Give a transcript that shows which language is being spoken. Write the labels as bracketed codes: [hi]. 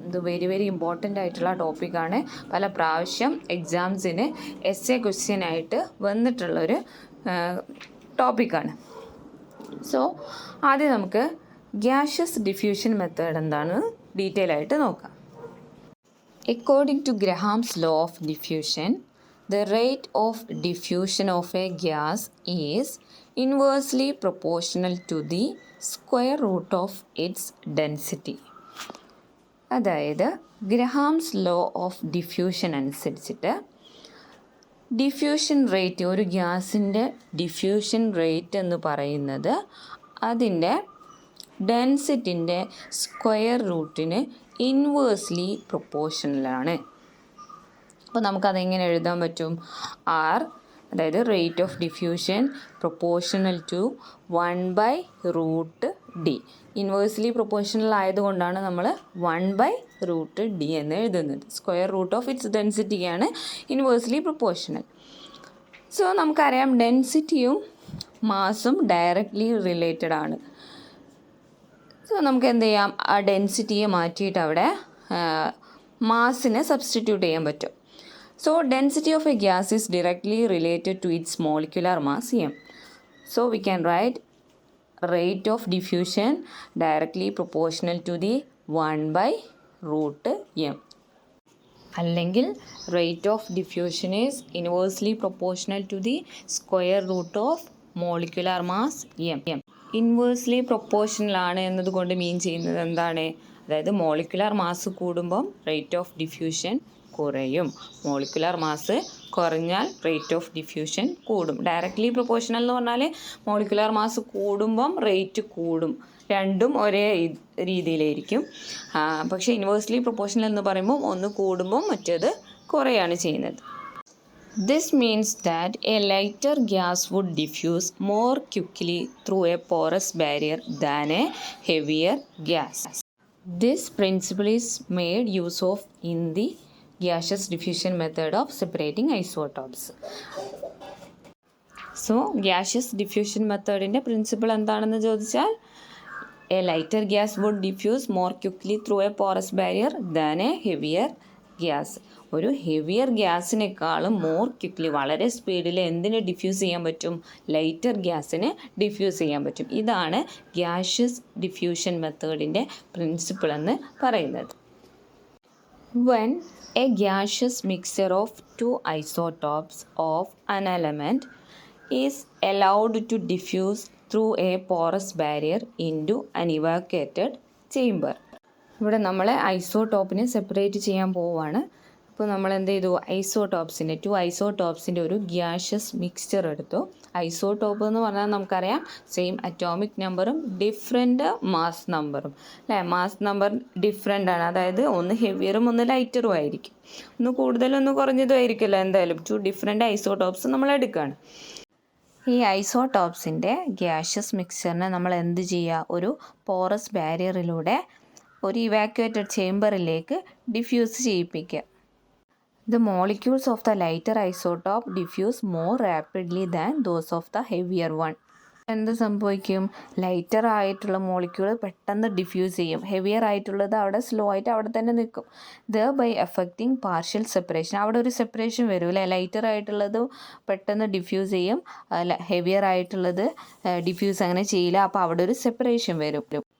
[ml] ഇത് very important ആയിട്ടുള്ള ടോപ്പിക്കാണ്. പല പ്രാവശ്യം എക്സാംസിന് എസ്സേ ക്വസ്റ്റ്യൻ ആയിട്ട് വന്നിട്ടുള്ളൊരു ടോപ്പിക്കാണ്. സോ ആദ്യം നമുക്ക് ഗ്യാഷ്യസ് ഡിഫ്യൂഷൻ മെത്തേഡ് എന്താണ് ഡീറ്റെയിൽ ആയിട്ട് നോക്കാം. [en] According to Graham's law of diffusion, the rate of diffusion of a gas is inversely proportional to the square root of its density. [ml] അതായത് ഗ്രഹാംസ് ലോ ഓഫ് ഡിഫ്യൂഷൻ അനുസരിച്ചിട്ട് diffusion rate, ഒരു ഗ്യാസിൻ്റെ diffusion rate എന്ന് പറയുന്നത് അതിൻ്റെ ഡെൻസിറ്റിൻ്റെ square റൂട്ടിന് inversely പ്രൊപ്പോർഷണലാണ്. അപ്പോൾ നമുക്കതെങ്ങനെ എഴുതാൻ പറ്റും? ആർ, അതായത് rate of diffusion proportional to 1/√d. Inversely proportional ആയതുകൊണ്ടാണ് നമ്മൾ 1/√d എന്ന് എഴുതുന്നത്. Square root of its ഡെൻസിറ്റിയാണ് inversely proportional. So നമുക്കറിയാം ഡെൻസിറ്റിയും മാസും ഡയറക്റ്റ്ലി റിലേറ്റഡ് ആണ്. സോ നമുക്ക് എന്ത് ചെയ്യാം, ആ ഡെൻസിറ്റിയെ മാറ്റിയിട്ട് അവിടെ മാസിനെ സബ്സ്റ്റിറ്റ്യൂട്ട് ചെയ്യാൻ പറ്റും. [en] So density of a gas is directly related to its molecular mass m. So we can write rate of diffusion directly proportional to the 1/√m. [ml] അല്ലെങ്കിൽ [en] rate of diffusion is inversely proportional to the square root of molecular mass m. [ml] Inversely proportional ആണ് എന്നതുകൊണ്ട് മീൻ ചെയ്യുന്നത് എന്താണ്? അതായത് molecular mass കൂടുമ്പം rate of diffusion കുറയും, molecular mass കുറഞ്ഞാൽ rate of diffusion കൂടും. ഡയറക്റ്റ്ലി പ്രൊപ്പോർഷണൽ എന്ന് പറഞ്ഞാൽ മോളിക്കുലാർ മാസ് കൂടുമ്പം റേറ്റ് കൂടും, രണ്ടും ഒരേ രീതിയിലായിരിക്കും. പക്ഷേ ഇൻവേഴ്സ്ലി പ്രൊപ്പോർഷണൽ എന്ന് പറയുമ്പോൾ ഒന്ന് കൂടുമ്പം മറ്റേത് കുറയാണ് ചെയ്യുന്നത്. [en] This means that a lighter gas would diffuse more quickly through a porous barrier than a heavier gas. This principle is made use of in the gaseous diffusion method of separating isotopes. So gaseous diffusion methodന്റെ [ml] principle എന്താണെന്ന് ചോദിച്ചാൽ [en] a lighter gas would diffuse more quickly through a porous barrier than a heavier gas. [ml] ഒരു heavier ഗ്യാസിനേക്കാളും more quickly, വളരെ സ്പീഡിൽ എന്തിനെ diffuse ചെയ്യാൻ പറ്റും? Lighter ഗ്യാസിനെ diffuse ചെയ്യാൻ പറ്റും. ഇതാണ് ഗ്യാഷ്യസ് ഡിഫ്യൂഷൻ മെത്തേഡിൻ്റെ പ്രിൻസിപ്പിൾ എന്ന് പറയുന്നത്. [en] When a gaseous mixture of 2 isotopes of an element is allowed to diffuse through a porous barrier into an evacuated chamber. [ml] ഇവിടെ നമ്മൾ ഐസോടോപ്പിനെ സെപ്പറേറ്റ് ചെയ്യാൻ പോവുകയാണ്. അപ്പോൾ നമ്മൾ എന്ത് ചെയ്തു? ഐസോടോപ്സിൻ്റെ 2 ഐസോടോപ്സിൻ്റെ ഒരു ഗ്യാഷ്യസ് മിക്സ്ചർ എടുത്തു. ഐസോടോപ്പ് എന്ന് പറഞ്ഞാൽ നമുക്കറിയാം സെയിം അറ്റോമിക് നമ്പറും ഡിഫറെൻറ്റ് മാസ് നമ്പറും, അല്ലേ? മാസ് നമ്പർ ഡിഫറെൻ്റ് ആണ്, അതായത് ഒന്ന് ഹെവിയറും ഒന്ന് ലൈറ്ററും ആയിരിക്കും, ഒന്ന് കൂടുതലും ഒന്ന് കുറഞ്ഞതും ആയിരിക്കുമല്ലോ. എന്തായാലും 2 ഡിഫറെൻറ്റ് ഐസോടോപ്സ് നമ്മൾ എടുക്കുകയാണ്. ഈ ഐസോടോപ്സിൻ്റെ ഗ്യാഷ്യസ് മിക്സ്ചറിനെ നമ്മൾ എന്ത് ചെയ്യുക? ഒരു പോറസ് ബാരിയറിലൂടെ ഒരു ഇവാക്യുവേറ്റഡ് ചേംബറിലേക്ക് diffuse ചെയ്യിപ്പിക്കുക. [en] The molecules of the lighter isotope diffuse more rapidly than those of the heavier one. [ml] എന്ത് സംഭവിക്കും? ലൈറ്റർ ആയിട്ടുള്ള മോളിക്യൂൾ പെട്ടെന്ന് ഡിഫ്യൂസ് ചെയ്യും, ഹെവിയർ ആയിട്ടുള്ളത് അവിടെ സ്ലോ ആയിട്ട് അവിടെ തന്നെ നിൽക്കും. ബൈ എഫക്റ്റിംഗ് പാർഷ്യൽ സെപ്പറേഷൻ, അവിടെ ഒരു സെപ്പറേഷൻ വരും, അല്ലേ? ലൈറ്റർ ആയിട്ടുള്ളത് പെട്ടെന്ന് ഡിഫ്യൂസ് ചെയ്യും, ഹെവിയർ ആയിട്ടുള്ളത് ഡിഫ്യൂസ് അങ്ങനെ ചെയ്യില്ല, അപ്പോൾ അവിടെ ഒരു സെപ്പറേഷൻ വരും.